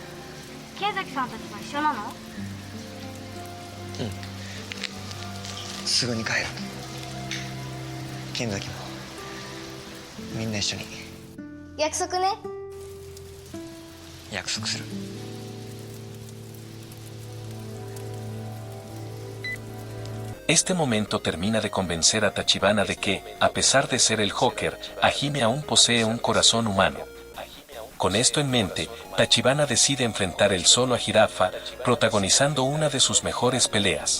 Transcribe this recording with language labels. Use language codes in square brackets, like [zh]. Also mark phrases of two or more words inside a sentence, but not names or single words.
[ja] 剣崎さんたちは一緒なの？すぐに帰る。剣崎もみんな一緒に。約束ね。約束する。 [es] Este momento termina de convencer a Tachibana de que, a pesar de ser el Joker, Hajime aún posee un corazón humano. Con esto en mente, Tachibana decide enfrentar él solo a Jirafa, protagonizando una de sus mejores peleas.